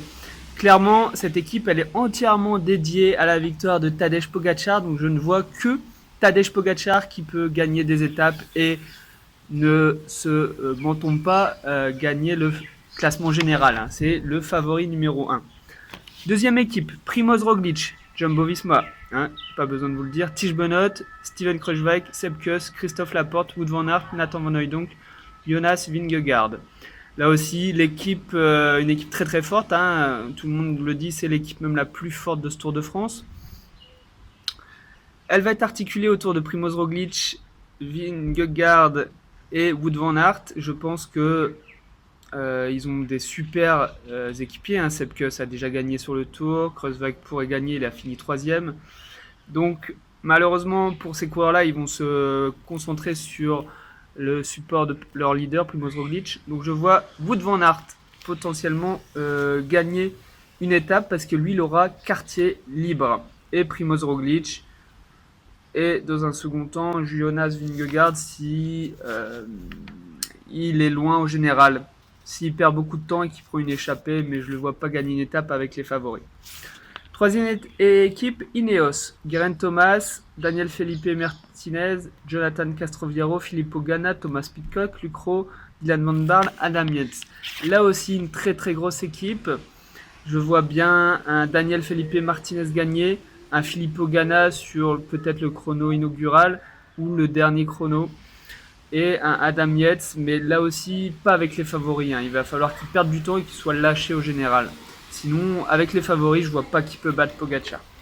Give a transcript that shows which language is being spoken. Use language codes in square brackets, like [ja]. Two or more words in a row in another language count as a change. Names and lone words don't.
[fr] Clairement, cette équipe, elle est entièrement dédiée à la victoire de Tadej Pogacar, donc je ne vois que Tadej Pogacar qui peut gagner des étapes et ne se mentons pas gagner le classement général. C'est le favori numéro 1. Deuxième équipe, Primoz Roglic, Jumbo-Visma, pas besoin de vous le dire, Tish Benoot, Steven Kruijswijk, Sepp Kuss, Christophe Laporte, Wout van Aert, Nathan Van Hooydonk, Jonas Vingegaard. Là aussi, l'équipe, une équipe très très forte, tout le monde le dit, c'est l'équipe même la plus forte de ce Tour de France. Elle va être articulée autour de Primoz Roglic, Vingegaard et Wout van Aert. Je pense que ils ont des super équipiers. Sepp Kuss a déjà gagné sur le Tour, Kruijswijk pourrait gagner, il a fini 3ème. Donc malheureusement pour ces coureurs-là, ils vont se concentrer sur le support de leur leader, Primoz Roglic. Donc je vois Wout van Aert potentiellement gagner une étape parce que lui, il aura quartier libre. Et Primoz Roglic. Et dans un second temps, Jonas Vingegaard si il est loin au général. S'il perd beaucoup de temps et qu'il prend une échappée, mais je ne le vois pas gagner une étape avec les favoris. Troisième équipe, Ineos. Geraint Thomas, Daniel Felipe Martinez, Jonathan Castroviero, Filippo Ganna, Thomas Pidcock, Luc Rowe, Dylan Van Baarle, Adam Yates. Là aussi, une très très grosse équipe. Je vois bien un Daniel Felipe Martinez gagner, un Filippo Ganna sur peut-être le chrono inaugural ou le dernier chrono, et un Adam Yates, mais là aussi pas avec les favoris. Il va falloir qu'il perde du temps et qu'il soit lâché au général. Sinon, avec les favoris, je vois pas qui peut battre Pogacar.